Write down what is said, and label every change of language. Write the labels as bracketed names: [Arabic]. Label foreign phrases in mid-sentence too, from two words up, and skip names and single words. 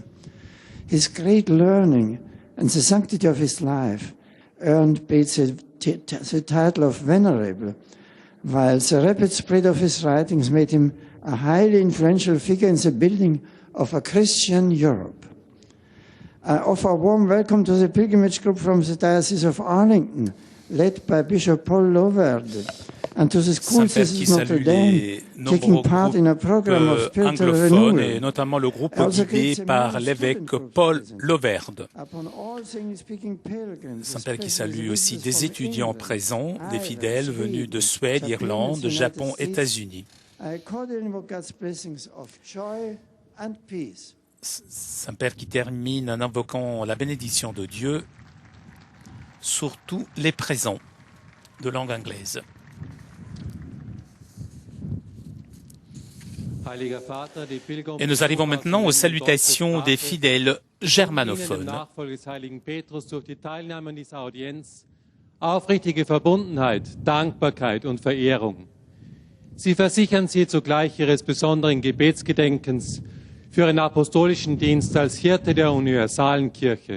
[English] His great learning and the sanctity of his life earned Bede the title of Venerable, while the rapid spread of his writings made him a highly influential figure in the building of a Christian Europe. I offer a warm welcome to the pilgrimage group from the Diocese of Arlington, led by Bishop Paul Loverde, and to the school sisters of Notre Dame, taking part in a program of spiritual renewal. [French] Et notamment le groupe guidé par l'évêque Paul Loverde. Saint-Père qui salue aussi des étudiants présents, des fidèles venus de Suède, Irlande, Japon, États-Unis. Saint-Père qui termine en invoquant la bénédiction de Dieu sur tous les présents de langue anglaise. Et nous arrivons maintenant aux salutations des fidèles germanophones. [German] Aufrichtige Verbundenheit, Dankbarkeit und Verehrung. Sie versichern Sie zugleich Ihres besonderen Gebetsgedenkens für Ihren apostolischen Dienst als Hirte der universalen Kirche.